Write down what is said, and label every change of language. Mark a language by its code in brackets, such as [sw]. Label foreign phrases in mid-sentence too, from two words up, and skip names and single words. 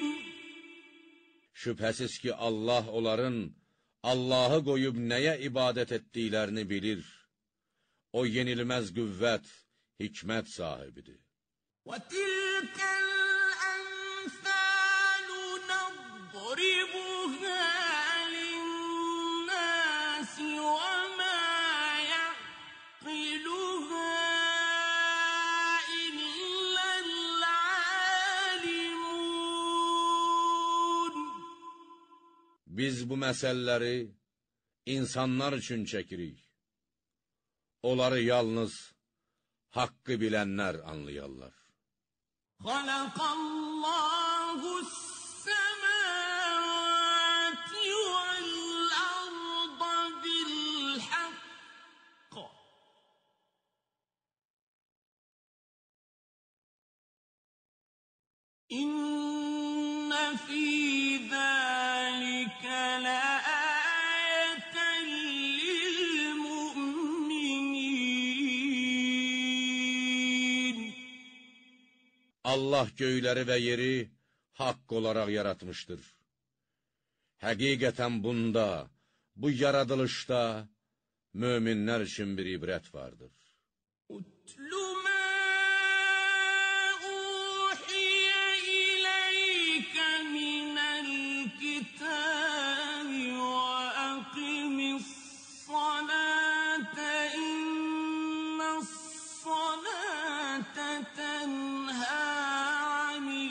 [az] Şübhəsiz ki, Allah onların Allahı qoyub nəyə ibadət etdiklərini bilir. O yenilməz qüvvət, hikmət sahibidir. [ar] وَتِلْكَ الْأَمْثَالُ نَضْرِبُهَا لِلنَّاسِ وَمَا يَعْقِلُهَا إِلَّا الْعَالِمُونَ. [az] Biz bu məsələləri insanlar üçün çəkirik. Onları yalnız haqqı bilənlər anlayarlar. [ar] خَلَقَ اللَّهُ السَّمَاوَاتِ وَالْأَرْضَ بِالْحَقِّ إِنَّ فِي ذَلِكَ لَآيَةً لِلْمُؤْمِنِينَ. [az] Allah göyləri və yeri haqq olaraq yaratmışdır. Həqiqətən bunda, bu yaradılışda möminlər üçün bir ibrət vardır. [ar] أُتْلُ مَا أُوحِيَ إِلَيْكَ مِنَ الْكِتَابِ وَأَقِمِ الصَّلَاةَ إِنَّ الصَّلَاةَ تَنْهَى عَنِ